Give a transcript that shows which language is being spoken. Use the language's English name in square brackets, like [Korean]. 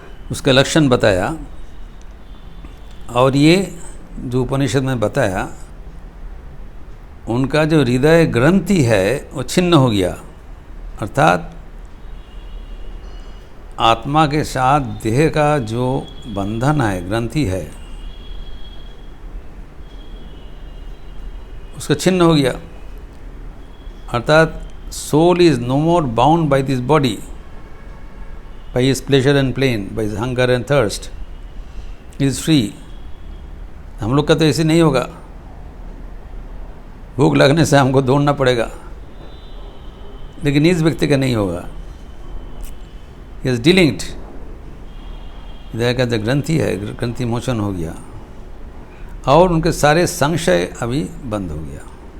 [Hindi] उसका लक्षण बताया। और ये जो उपनिषद में बताया, उनका जो हृदय ग्रंथि है वो छिन्न हो गया। अर्थात आत्मा के साथ देह का जो बंधन है, ग्रंथि है, उसका छिन्न हो गया। [English] अर्थात soul is no more bound by this body, by his pleasure and pain, by his hunger and thirst, he is free. [Hindi] हम लोग का तो ऐसे नहीं होगा, भूख लगने से हमको दौड़ना पड़ेगा, लेकिन इस व्यक्ति का नहीं होगा. [English] he is delinked, [Hindi] इधर का जो ग्रंथि है, ग्रंथि मोचन हो गया और उनके सारे संशय अभी बंद हो गया.